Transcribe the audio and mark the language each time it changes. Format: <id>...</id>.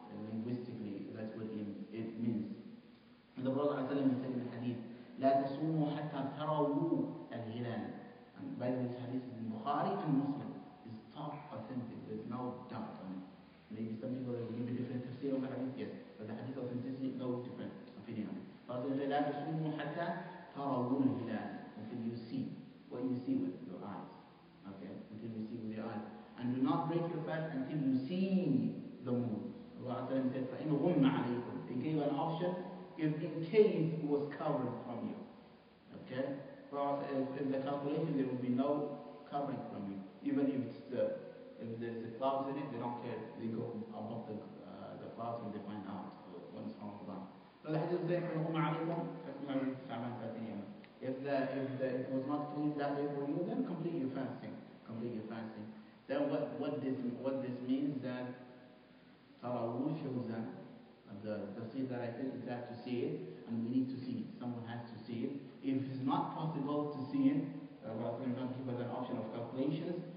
<en>Linguistically, that's what it means. And the Prophet ﷺ said in the hadith,</en> <ar>لا تصوموا حتى تروا الهلال.</ar> <en>And by the way, this hadith is in Bukhari and Muslim. It's top authentic. There's no doubt on it. Maybe some people will give a different tafsir on the hadith, yes. But the hadith authenticity, no different opinion on it. Prophet said,</en> <ar>لا تصوموا حتى تروا الهلال.</ar> <en>Until you see. What you see with your eyes. Okay? Until you see with your eyes. And do not break your fast until you see the moon. Allah said,</en> <ar>فَإِنْ غُمَّ عَلَيْكُمْ.</ar> <en>He gave an option if in case it was covered from you. Okay? But if the calculation, there will be no covering from you. Even if there's the clouds in it, they don't care. They go above the clouds and they find out when it's Ramadan. So the hadith says,</en> <ar>فَإِنْ غُمَّ عَلَيْكُمْ فَكْمَلُوا شَعْبَانَ 30 يوما.</ar> <en>If it was not clear that way for you, then complete your fasting. Complete your fasting. Then what this means that Tarawih shows that the seed that I said is that to see it, and we need to see it. Someone has to see it. If it's not possible to see it, Allah did not give us an option of calculations.</en>